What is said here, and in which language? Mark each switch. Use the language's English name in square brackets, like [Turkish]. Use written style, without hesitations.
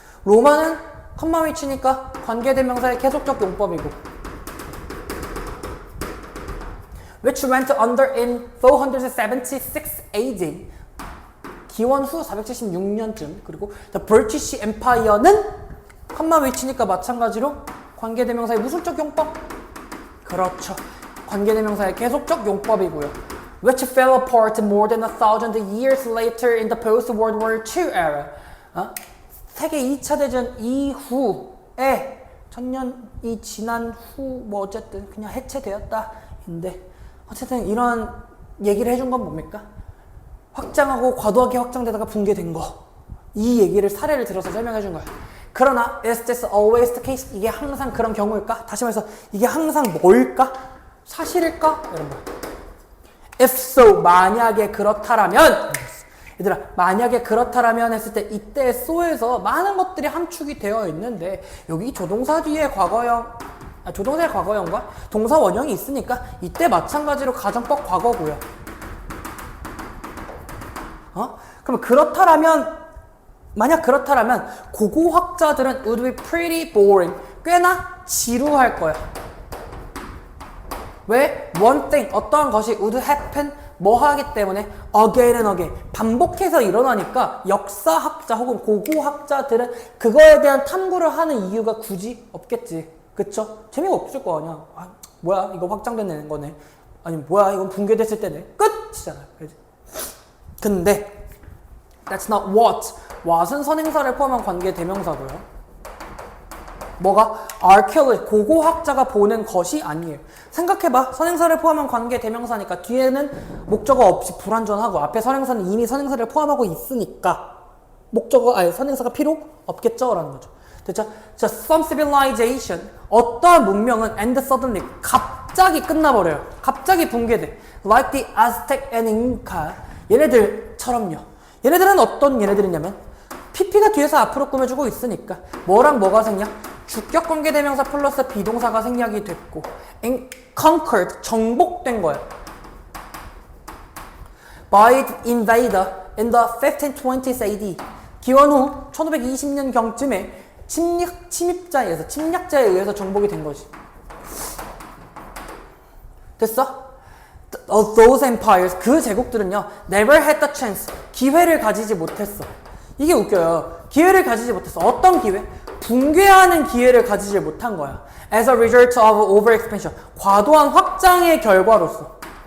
[Korean] 로마는 컴마 위치니까 관계대명사의 계속적 용법이고 [English] which went under in 476 AD. [Korean] 기원 후 476년쯤. 그리고 the British Empire는 컴마 위치니까 마찬가지로 관계대명사의 무술적 용법. 그렇죠. 관계대명사의 계속적 용법이고요. [English] which fell apart more than 1,000 years later in the post-World War II era. [Korean] 세계 2차 대전 이후에 1000년이 지난 후 뭐 어쨌든 그냥 해체되었다. 인데 어쨌든 이런 얘기를 해준 건 뭡니까? 확장하고 과도하게 확장되다가 붕괴된 거. 이 얘기를 사례를 들어서 설명해 준 거야. 그러나 [English] is this always the case? [Korean] 이게 항상 그런 경우일까? 다시 말해서 이게 항상 뭘까? 사실일까? 이런 거. [English] If so, [Korean] 만약에 그렇다라면 얘들아, 만약에 그렇다라면 했을 때 이때 so에서 많은 것들이 함축이 되어 있는데 여기 조동사 뒤에 조동사의 과거형과 동사 원형이 있으니까 이때 마찬가지로 가정법 과거고요. 그럼 그렇다라면 만약 그렇다라면 고고학자들은 [English] would be pretty boring. [Korean] 꽤나 지루할 거야. 왜? [English] One thing, [Korean] 어떠한 것이 [English] would happen, [Korean] 뭐 하기 때문에 [English] again and again, [Korean] 반복해서 일어나니까 역사학자 혹은 고고학자들은 그거에 대한 탐구를 하는 이유가 굳이 없겠지. 그쵸? 재미가 없을 거 아니야. 뭐야 이거 확장된 거네. 아니 뭐야 이건 붕괴됐을 때네. 끝이잖아. 그치? 근데 [English] that's not what. [Korean] what은 선행사를 포함한 관계 대명사고요. 뭐가? archaeologist, 고고학자가 보는 것이 아니에요. 생각해봐. 선행사를 포함한 관계 대명사니까 뒤에는 목적어 없이 불완전하고 앞에 선행사는 이미 선행사를 포함하고 있으니까 선행사가 필요 없겠죠? 라는 거죠. 됐죠? 자, [English] some civilization, [Korean] 어떠한 문명은 [English] and suddenly, [Korean] 갑자기 끝나버려요. 갑자기 붕괴돼. [English] Like the Aztec and Inca. [Korean] 얘네들처럼요. 얘네들은 어떤 얘네들이냐면 PP가 뒤에서 앞으로 꾸며주고 있으니까 뭐랑 뭐가 생략? 주격 관계대명사 플러스 비동사가 생략이 됐고 conquered, 정복된 거야. [English] by the invader in the 1520s AD. [Korean] 기원 후 1520년 경쯤에 침략자에 의해서 정복이 된 거지. 됐어? [English] Those empires, [Korean] 그 제국들은요, [English] never had the chance, [Korean] 기회를 가지지 못했어. 이게 웃겨요. 기회를 가지지 못했어. 어떤 기회? 붕괴하는 기회를 가지지 못한 거야. [English] As a result of overexpansion, [Korean] 과도한 확장의 결과로서